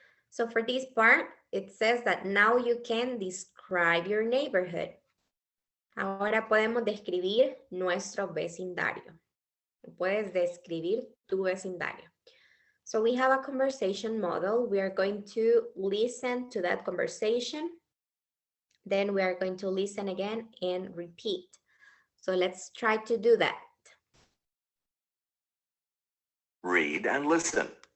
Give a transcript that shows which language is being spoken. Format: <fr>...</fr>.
<en>So for this part, it says that now you can describe your neighborhood.</en> <es>Ahora podemos describir nuestro vecindario. Puedes describir tu vecindario.</es> <en>So we have a conversation model. We are going to listen to that conversation. Then we are going to listen again and repeat. So let's try to do that. Read and listen.</en>